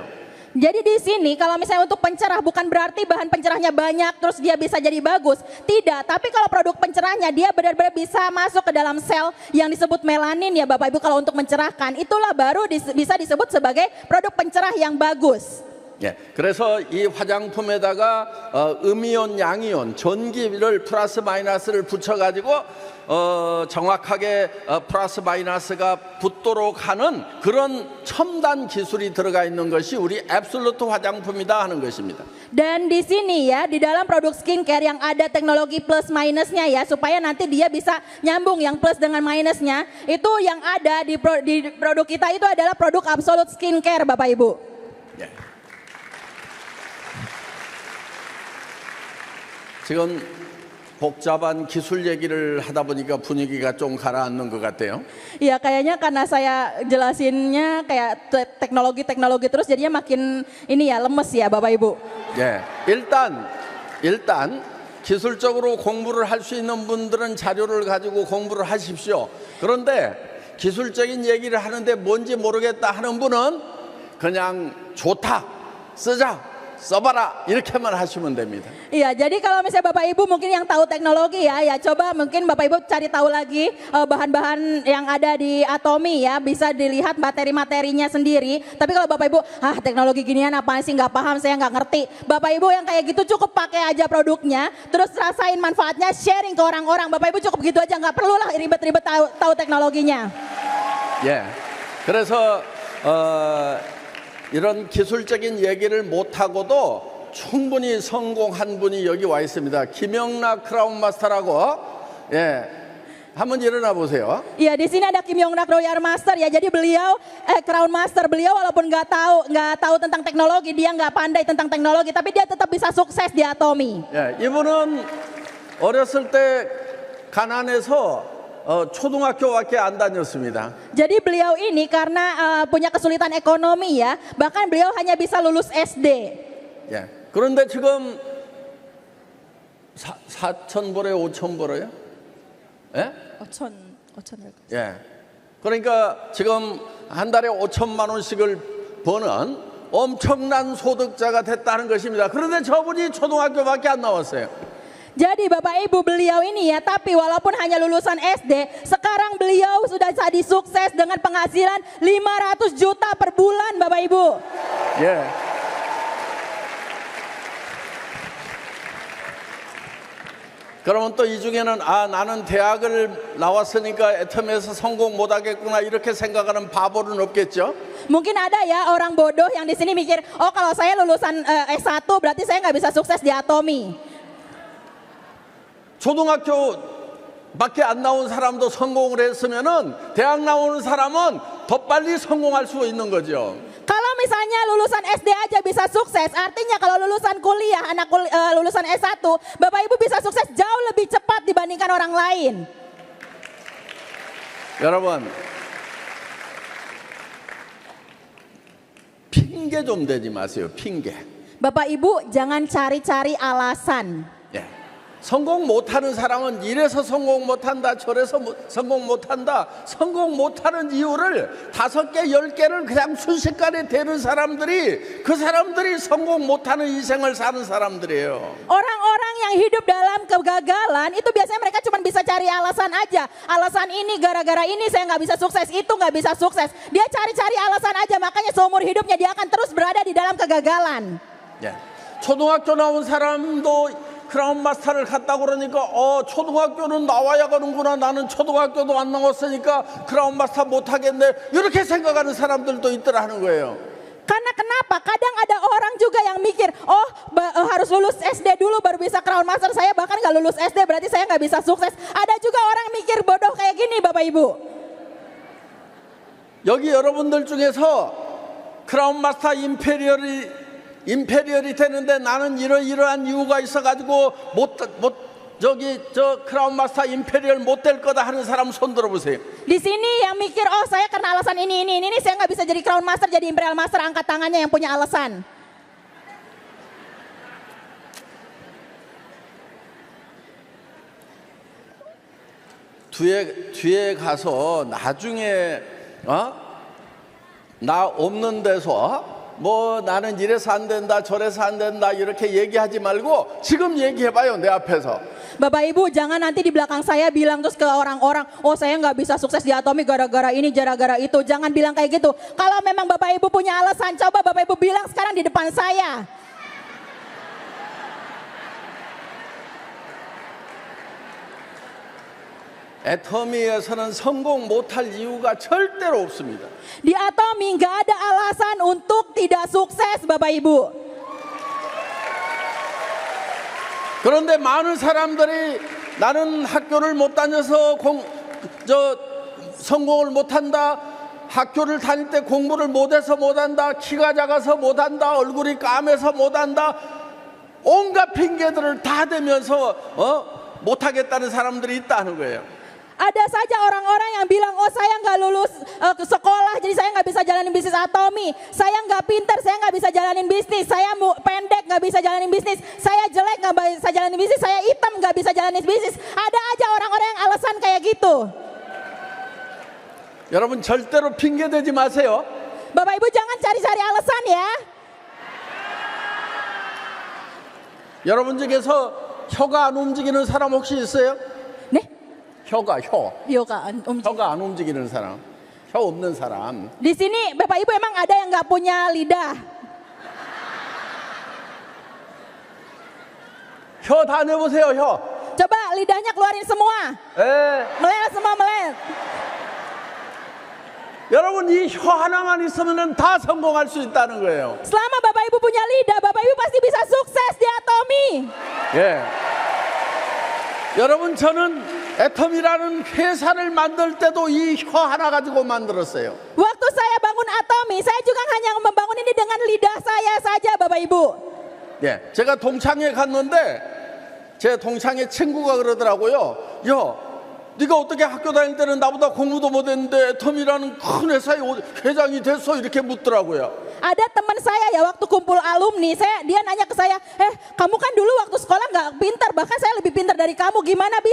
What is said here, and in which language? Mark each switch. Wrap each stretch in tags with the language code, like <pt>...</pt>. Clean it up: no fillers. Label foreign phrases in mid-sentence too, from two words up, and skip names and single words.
<id>Jadi di sini kalau misalnya untuk pencerah bukan berarti bahan pencerahnya banyak terus dia bisa jadi bagus. Tidak, tapi kalau produk pencerahnya dia benar-benar bisa masuk ke dalam sel yang disebut melanin ya Bapak Ibu kalau untuk mencerahkan. Itulah baru bisa disebut sebagai produk pencerah yang bagus.</id> <ko>예, 그래서 이 화장품에다가 음이온, 양이온, 전기를 플러스 마이너스를 붙여가지고 정확하게 플러스 마이너스가 붙도록 하는 그런 첨단 기술이 들어가 있는 것이 우리 앱솔루트 화장품이다 하는 것입니다.</ko> <id>Dan di sini ya di dalam produk skincare yang ada teknologi plus minusnya ya supaya nanti dia bisa nyambung yang plus dengan minusnya itu yang ada di produk kita itu adalah produk Absolute Skincare Bapak Ibu.</id> <ko>예. 지금 복잡한 기술 얘기를 하다 보니까 분위기가 좀 가라앉는 것 같아요.</ko> <id>Ya kayaknya karena saya jelasinnya kayak teknologi terus jadinya makin lemes ya Bapak Ibu.</id> <ko>예, 일단 기술적으로 공부를 할 수 있는 분들은 자료를 가지고 공부를 하십시오. 그런데 기술적인 얘기를 하는데 뭔지 모르겠다 하는 분은 그냥 좋다, 쓰자. 써봐라 이렇게만 하시면 됩니다.</ko> <id>Iya, jadi kalau misalnya Bapak Ibu mungkin yang tahu teknologi ya coba mungkin Bapak Ibu cari tahu lagi bahan-bahan yang ada di Atomy ya, bisa dilihat materi-materinya sendiri. Tapi kalau Bapak Ibu, teknologi ginian apaan sih nggak paham, saya nggak ngerti. Bapak Ibu yang kayak gitu cukup pakai aja produknya, terus rasain manfaatnya, sharing ke orang-orang. Bapak Ibu cukup gitu aja, nggak perlu lah ribet-ribet tahu teknologinya.</id> <ko>예, 그래서 이런 기술적인 얘기를 못하고도 충분히 성공한 분이 여기 와 있습니다. 김영락 크라운 마스터라고. 예, 한번 일어나 보세요.</ko> <id>Iya, di sini ada Kim Yong-nak Royal Master ya. Jadi beliau Crown Master, beliau walaupun nggak tahu tentang teknologi, dia nggak pandai tentang teknologi, tapi dia tetap bisa sukses di Atomy.</id> <ko>예, 이분은 어렸을 때 가난해서 초등학교밖에 안 다녔습니다.</ko> <id>Jadi beliau ini karena punya kesulitan ekonomi ya, bahkan beliau hanya bisa lulus SD.</id> <ko>예. 그런데 지금 4,000불에 5,000불이요? 예? 5천. 예. 그러니까 지금 한 달에 5천만 원씩을 버는 엄청난 소득자가 됐다는 것입니다. 그런데 저분이 초등학교밖에 안 나왔어요.</ko> <id>Jadi Bapak Ibu beliau ini ya, tapi walaupun hanya lulusan SD, sekarang beliau sudah jadi sukses dengan penghasilan 500 juta per bulan Bapak Ibu.</id> <ko>예. 그러면 또 이 중에는 아 나는 대학을 나왔으니까 애텀에서 성공 못하겠구나 이렇게 생각하는 바보는 없겠죠?</ko> <id>Mungkin ada ya orang bodoh yang di sini mikir, oh kalau saya lulusan S1 berarti saya nggak bisa sukses di Atomi.</id> <ko>초등학교밖에 안 나온 사람도 성공을 했으면은 대학 나오는 사람은 더 빨리 성공할 수 있는 거죠.</ko> <id>Kalau misalnya lulusan SD aja bisa sukses, artinya kalau lulusan kuliah, lulusan S1, Bapak Ibu bisa sukses jauh lebih cepat dibandingkan orang lain.</id> <ko>여러분, 핑계 좀 대지 마세요. 핑계.</ko> <id>Bapak Ibu jangan cari-cari alasan.</id> <ko>예. 성공 못하는 사람은 이래서 성공 못한다, 저래서 성공 못한다. 성공 못하는 이유를 5개, 10개를 그냥 순식간에 대는 사람들이 그 사람들이 성공 못하는 인생을 사는 사람들이에요.</ko> <id>Orang-orang yang hidup dalam kegagalan itu biasanya mereka cuma bisa cari alasan aja. Alasan ini gara-gara ini saya nggak bisa sukses, itu nggak bisa sukses. Dia cari-cari alasan aja, makanya seumur hidupnya dia akan terus berada di dalam kegagalan.</id> <ko>예. 초등학교 나온 사람도 크라운 마스터를 갔다고 그러니까 초등학교는 나와야 가는구나. 나는 초등학교도 안 나왔으니까 크라운 마스터 못하겠네. 이렇게 생각하는 사람들도 있더라 하는 거예요.</ko> <id>Karena kenapa? Kadang ada orang juga yang mikir, harus lulus SD dulu baru bisa Crown Master. Saya bahkan nggak lulus SD berarti saya nggak bisa sukses. Ada juga orang mikir bodoh kayak gini Bapak Ibu.</id> <ko>여기 여러분들 중에서 크라운 마스터 임페리얼이 되는데 나는 이러한 이유가 있어가지고 저 크라운 마스터 임페리얼 못 될 거다 하는 사람 손 들어보세요.</ko> <id>Di sini yang mikir, saya karena alasan ini saya nggak bisa jadi Crown Master, jadi Imperial Master, angkat tangannya yang punya alasan.</id> <ko>뒤에 가서 나중에 나 없는 데서 뭐 나는 이래서 안 된다 저래서 안 된다 이렇게 얘기하지 말고 지금 얘기해봐요 내 앞에서.</ko> <id>Bapak Ibu jangan nanti di belakang saya bilang terus ke orang-orang, saya nggak bisa sukses di Atomi gara-gara ini gara-gara itu. Jangan bilang kayak gitu. Kalau memang Bapak Ibu punya alasan, coba Bapak Ibu bilang sekarang di depan saya.</id> <ko>애터미에서는 성공 못할 이유가 절대로 없습니다.</ko> <id>Di Atomi nggak ada alasan untuk tidak sukses Bapak Ibu.</id> <ko>그런데 많은 사람들이 나는 학교를 못 다녀서 성공을 못한다. 학교를 다닐 때 공부를 못해서 못한다. 키가 작아서 못한다. 얼굴이 까매서 못한다. 온갖 핑계들을 다 대면서 못하겠다는 사람들이 있다는 거예요.</ko> <id>Ada saja orang-orang yang bilang, saya nggak lulus sekolah, jadi saya nggak bisa jalanin bisnis Atomi. Saya nggak pintar, saya nggak bisa jalanin bisnis. Saya pendek, nggak bisa jalanin bisnis. Saya jelek, nggak bisa jalanin bisnis. Saya hitam, nggak bisa jalanin bisnis. Ada aja orang-orang yang alasan kayak gitu.</id> <ko>여러분 절대로 핑계 대지 마세요.</ko> <id>Bapak Ibu jangan cari-cari alasan ya.</id> <ko>여러분 중에서 혀가 안 움직이는 사람 혹시 있어요? 네? 혀가 Yoga, 안 움직이는 사람, 혀 없는 사람.</ko> <id>Di sini Bapak Ibu emang ada yang nggak punya lidah. 혀 다 내보세요, 혀. Coba lidahnya keluarin semua. Meleleh semua, meleleh.</id> <ko>여러분 이 혀 하나만 있으면 다 성공할 수 있다는 거예요.</ko> <id>Selama Bapak Ibu punya lidah, Bapak Ibu pasti bisa sukses di Atomi.</id> <ko>예. 여러분 저는 애텀이라는 회사를 만들 때도 이 혀 하나 가지고 만들었어요.</ko> <id>Waktu saya bangun Atomi, saya juga hanya membangun ini dengan lidah saya saja, Bapak Ibu.</id> <ko>예. 제가 동창회 갔는데 제 동창회 친구가 그러더라고요. 야, 네가 어떻게 학교 다닐 때는 나보다 공부도 못했는데 애텀이라는 큰 회사의 회장이 됐어? 이렇게 묻더라고요.</ko> <id>Ada teman saya ya waktu kumpul alumni, dia nanya ke saya, kamu kan dulu waktu sekolah nggak pintar, bahkan saya lebih pintar dari kamu.</id>